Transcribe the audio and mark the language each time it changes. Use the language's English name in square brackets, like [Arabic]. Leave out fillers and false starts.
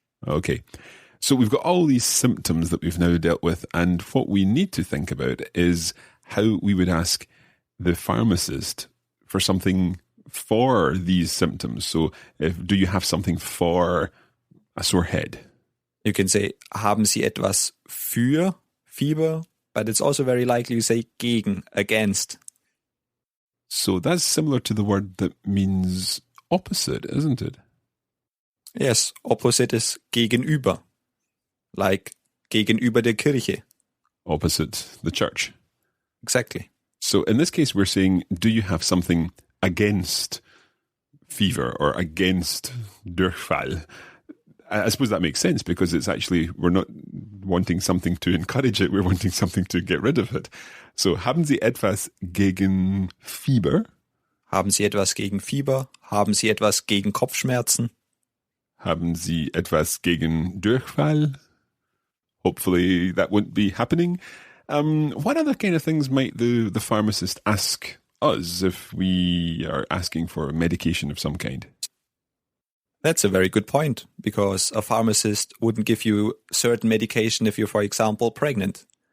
[English] Okay, so we've got all these symptoms that we've now dealt with, and what we need to think about is how we would ask the pharmacist for something for these symptoms. So do you have something for a sore head? You can say, [German] haben Sie etwas für Fieber? [English] But it's also very likely you say gegen, against. So that's similar to the word that means opposite, isn't it? Yes, opposite is gegenüber. [German] Like gegenüber der Kirche. [English] Opposite the church. Exactly. So in this case, we're saying, do you have something against fever or against Durchfall? I suppose that makes sense because it's actually, we're not wanting something to encourage it, we're wanting something to get rid of it. [German] So, haben Sie etwas gegen Fieber? Haben Sie etwas gegen Fieber? Haben Sie etwas gegen Kopfschmerzen? Haben Sie etwas gegen Durchfall? [English] Hopefully that won't be happening. What other kind of things might the pharmacist ask us if we are asking for medication of some kind? That's a very good point, because a pharmacist wouldn't give you certain medication if you're, for example, pregnant.